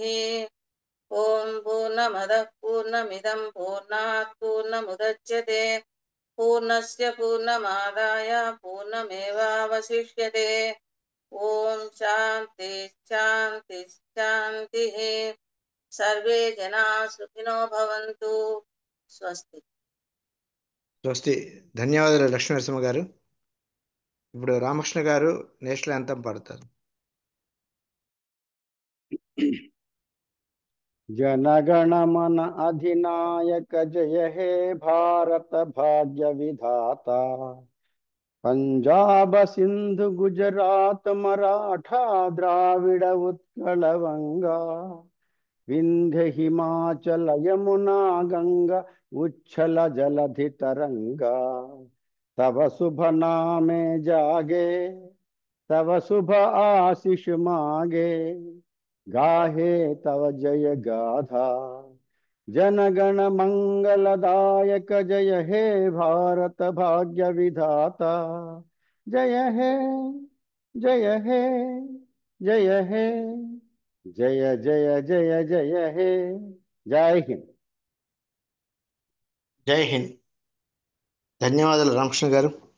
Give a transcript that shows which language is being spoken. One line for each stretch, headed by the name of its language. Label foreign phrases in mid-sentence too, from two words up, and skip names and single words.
Sanskrit: ॐ पूर्णमदः पूर्णमिदं पूर्णात् पूर्णमुदच्यते पूर्णस्य पूर्णमादाय पूर्णमेवावशिष्यते। ॐ शान्ति शान्ति शान्तिः। सर्वे जनाः सुखिनो भवन्तु। स्वस्ति।
Telugu: స్వస్తి. ధన్యవాదాలు లక్ష్మీ నరసింహ గారు. ఇప్పుడు రామకృష్ణ గారు
English: national anthem
Telugu: పాడతారు.
Bangla: জনগণ মন অধিনায়ক জয় হে ভারত ভাগ্য বিধাতা। পঞ্জাব সিন্ধু গুজরাট মরাঠা দ্রাবিড় উৎকল বঙ্গ বিন্ধ্য হিমাচল যমুনা গঙ্গা উচ্ছল জলধি তরঙ্গ। তব শুভ নামে জাগে তব শুভ আশিস মাগে গাহে তব জয় গাথা। জনগণ মঙ্গলদায়ক জয় হে ভারত ভাগ্য বিধাতা। জয় হে জয় হে জয় হে জয় জয় জয় জয় হে।
Hindi: जय हिंद। जय हिंद.
Telugu: ధన్యవాదాలు రామకృష్ణ గారు.